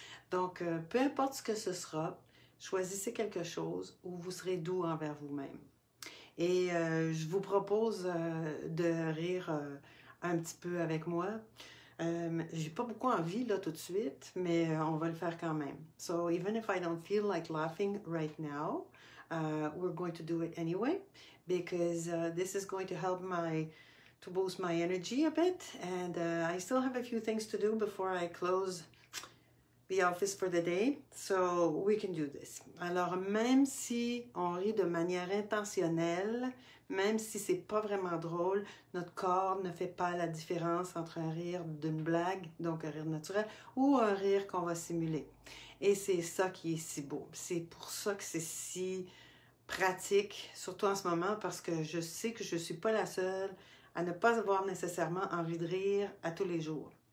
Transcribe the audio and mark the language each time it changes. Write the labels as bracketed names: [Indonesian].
[French] Donc, peu importe ce que ce sera, choisissez quelque chose où vous serez doux envers vous-même. Et je vous propose de rire un petit peu avec moi. J'ai pas beaucoup envie là tout de suite, mais on va le faire quand même. [English] So even if I don't feel like laughing right now, we're going to do it anyway because this is going to help to boost my energy a bit, and I still have a few things to do before I close the office for the day, so we can do this. [French] Alors même si on rit de manière intentionnelle, même si c'est pas vraiment drôle, notre corps ne fait pas la différence entre un rire d'une blague, donc un rire naturel, ou un rire qu'on va simuler. Et c'est ça qui est si beau. C'est pour ça que c'est si pratique, surtout en ce moment, parce que je sais que je ne suis pas la seule à ne pas avoir nécessairement envie de rire à tous les jours.